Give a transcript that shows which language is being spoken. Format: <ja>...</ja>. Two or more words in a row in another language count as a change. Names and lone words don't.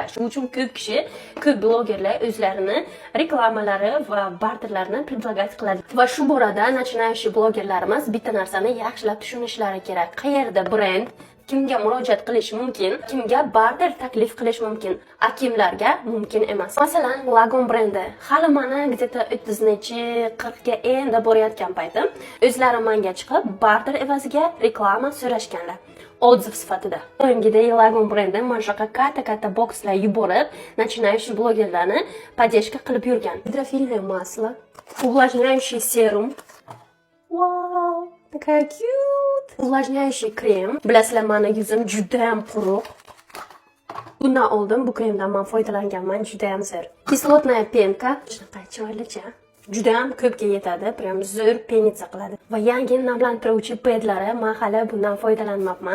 <uz>Shuning uchun ko'p kishi, ko'p blogerlar o'zlarini reklamalari va barterlarni предлагать qiladi. Va shu borada начинающий blogerlarimiz bitta narsani yaxshilab tushunishlari kerak. Qayerda brend kimga murojaat qilish mumkin, kimga barter taklif qilish mumkin, a kimlarga mumkin emas. Masalan, Lagon brendi hali mana где-то 30 40 ga endi borayotgan paytim o'zlari menga chiqib barter evaziga reklama so'rashganlar. Отзыв sifatida. Doimgidek Lagon brendi mana shunaqa katta bokslar yuborib, начинающий blogerlarni поддержка qilib yurgan.</uz> <ru>Гидрофильное масло, увлажняющий серум. Вау, такая cute. Увлажняющий krem.</ru> <uz>Bilasizlar, meni yuzim juda ham quruq. Bundan oldin bu kremdan men foydalanganman, juda ham zo'r. Kislotная penka, shunaqa chiroylicha. Juda ham ko'pga yetadi, prям zo'r penitsa qiladi. Va yangi namlantiruvchi pedlari, men hali bundan foydalanmabman.</uz>